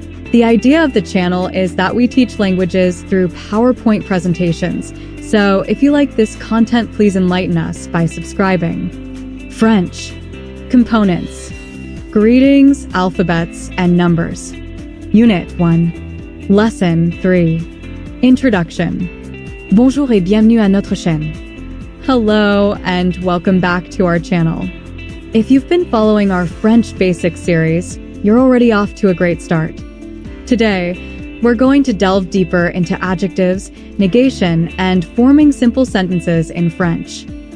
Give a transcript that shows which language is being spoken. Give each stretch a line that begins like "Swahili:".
English: The idea of the channel is that we teach languages through PowerPoint presentations, so if you like this content, please enlighten us by subscribing. French. Components. Greetings, alphabets, and numbers. Unit 1. Lesson 3. Introduction.
French: Bonjour et bienvenue à notre chaîne.
English: Hello and welcome back to our channel. If you've been following our French Basics series, you're already off to a great start. Today, we're going to delve deeper into adjectives, negation, and forming simple sentences in French.